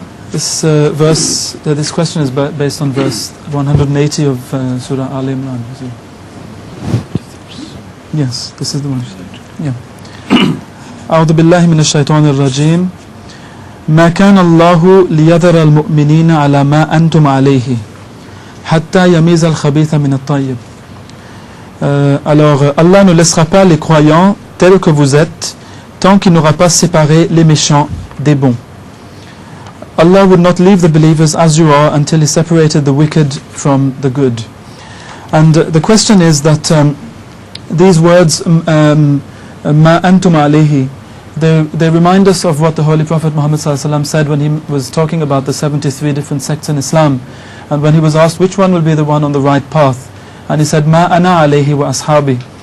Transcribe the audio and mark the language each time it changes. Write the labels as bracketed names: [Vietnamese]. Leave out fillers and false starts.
[English] This verse, this question is based on verse 180 of Surah Al-Imran. Yes, this is the one. Yeah. [Arabic] أعوذ بالله من الشيطان الرجيم ما كان الله ليذر المؤمنين على ما أنتم عليه حتى يميز الخبيث من الطيب. [French] Alors Allah ne laissera pas les croyants tels que vous êtes tant qu'il n'aura pas séparé les méchants des bons. [English] Allah would not leave the believers as you are until He separated the wicked from the good. And the question is that these words, ma antum alayhi, they remind us of what the Holy Prophet Muhammad said when he was talking about the 73 different sects in Islam, and when he was asked which one will be the one on the right path, and he said [Arabic] ma ana alayhi wa ashabi.